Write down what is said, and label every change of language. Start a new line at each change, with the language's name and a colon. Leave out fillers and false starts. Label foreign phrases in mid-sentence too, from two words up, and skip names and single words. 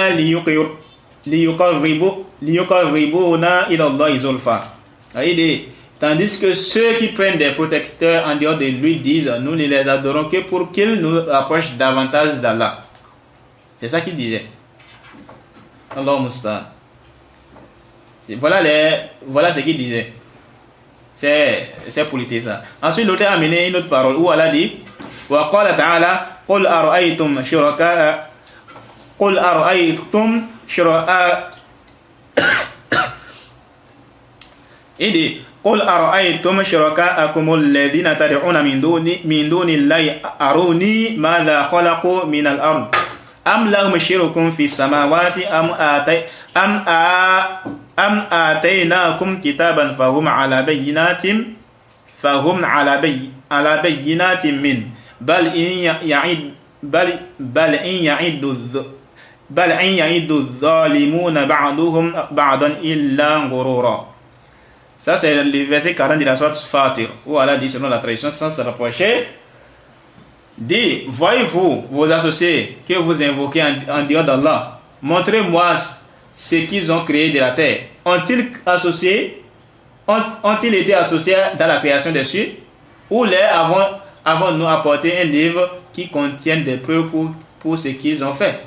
Arabic: ليقربونا إلى الله زلفى.
French: Tandis que ceux qui prennent des protecteurs en dehors de lui disent, nous ne les adorons que pour qu'ils nous rapprochent davantage d'Allah. C'est ça qu'il disait.
Arabic: الله المستعان.
French: Voilà ce qu'il disait. C'est polythéisme. Ensuite, l'auteur a amené une autre parole où Allah dit
Arabic: وقال تعالى قل أرأيتم shuraka
French: il dit
Arabic: قل أرأيتم شركاءكم الذين تدعون من دون الله أروني ماذا خلقوا من الأرض أم لهم شرك في السماوات أم آتيناكم كتابا فهم على بينة من بل إن يعد الظالمون بعضهم بعضا إلا غرورا.
French: Ça c'est le verset 40 de la sourate Fatir où Allah dit selon la tradition sans se rapprocher, dit voyez-vous vos associés que vous invoquez en dehors d'Allah, montrez-moi ce qu'ils ont créé de la terre. Ont-ils été associés dans la création des cieux, ou les avons-nous apporté un livre qui contient des preuves pour ce qu'ils ont fait?